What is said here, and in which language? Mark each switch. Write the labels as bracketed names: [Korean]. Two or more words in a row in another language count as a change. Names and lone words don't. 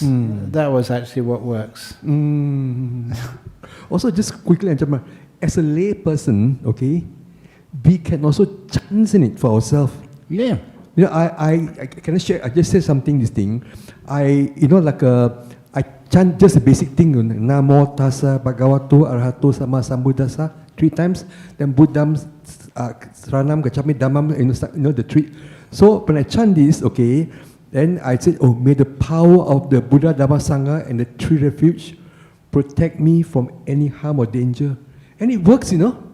[English] That was actually what works. Also, just quickly, as a lay person, okay, we can also chance in it for ourselves. Yeah. You know, I can share. I just said something. This thing, I chant just a basic thing. [Pali] Namo tassa bhagavato arahato sama sambuddhassa [English] 3 times. [Pali] Then Buddham, Saranam Gacchami Dhammam. [English] You know the 3. So when I chant this, okay, then I said, oh, may the power of the Buddha, Dhamma, Sangha, and the 3 refuge protect me from any harm or danger. And it works, you know.